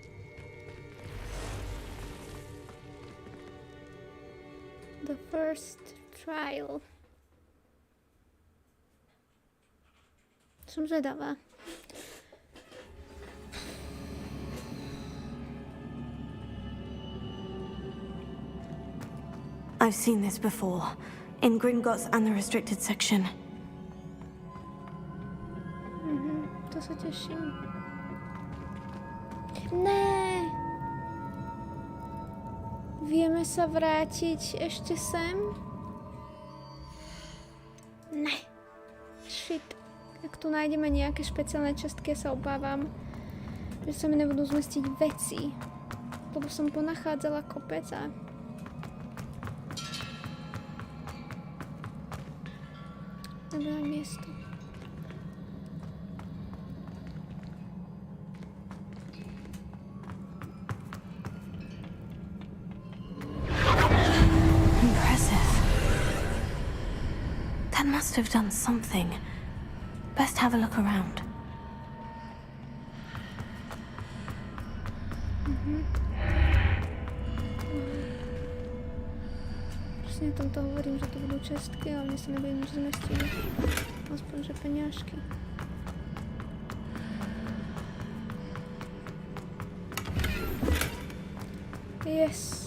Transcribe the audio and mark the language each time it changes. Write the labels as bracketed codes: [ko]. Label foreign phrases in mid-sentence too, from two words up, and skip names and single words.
[en] The first trial. [sk] Som zvedavá. [en] I've seen this before, in Gringotts and the restricted section. [sk] To sa teším. Ne! Vieme sa vrátiť ešte sem? Ne. Shit. Ak tu nájdeme nejaké špeciálne častky, ja sa obávam, že sa mi nebudú zmestiť veci. Lebo som ponachádzala kopec a nebylo miesto. [en] Impressive. That must have done something. Best have a look around. [sk] Presne o tomto hovorím, že to budú čestky, ale mne sa nebude nič zmestiť. Aspoň, že peňažky. Yes.